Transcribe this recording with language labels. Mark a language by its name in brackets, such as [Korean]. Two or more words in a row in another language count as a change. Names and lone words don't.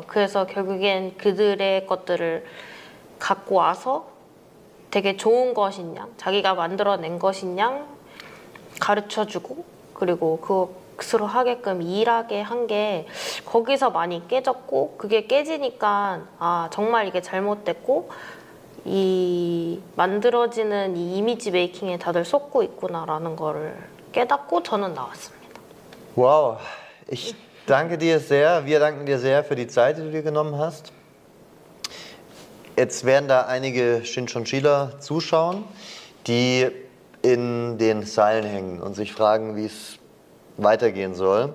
[Korean] 그래서 결국엔 그들의 것들을 갖고 와서 되게 좋은 것이냐 자기가 만들어낸 것이냐 가르쳐주고 그리고 그것으로 하게끔 일하게 한 게 거기서 많이 깨졌고 그게 깨지니까 아 정말 이게 잘못됐고 이 만들어지는 이 이미지 메이킹에 다들 속고 있구나라는 거를 깨닫고 저는 나왔습니다. [German] Wow, ich danke dir sehr, wir danken dir sehr für die Zeit, die du dir genommen hast. Jetzt werden da einige Shincheonjiler zuschauen, die in den Seilen hängen und sich fragen, wie es weitergehen soll.